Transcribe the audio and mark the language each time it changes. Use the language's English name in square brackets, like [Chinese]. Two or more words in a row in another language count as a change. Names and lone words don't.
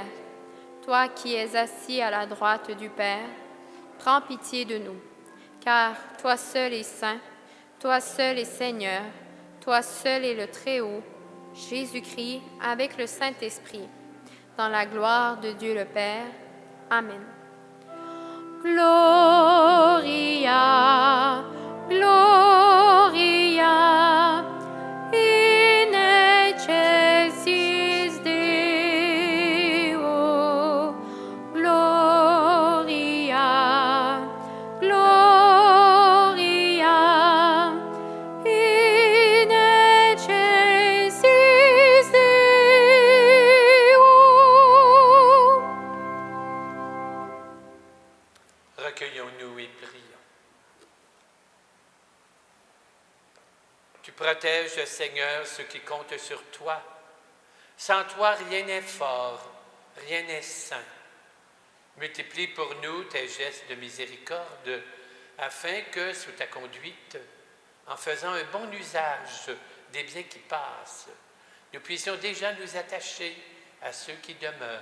[French] Toi qui es assis à la droite du Père, prends pitié de nous, car toi seul es saint, toi seul es Seigneur, toi seul es le Très-Haut, Jésus-Christ, avec le Saint-Esprit, dans la gloire de Dieu le Père. Amen. [Latin] Gloria, Gloria, in excelsis Deo. Gloria, Gloria, in excelsis Deo. [French] Recueillons-nous et prions. Tu protèges, Seigneur, ceux qui comptent sur toi. Sans toi, rien n'est fort, rien n'est saint. Multiplie pour nous tes gestes de miséricorde, afin que, sous ta conduite, en faisant un bon usage des biens qui passent, nous puissions déjà nous attacher à ceux qui demeurent.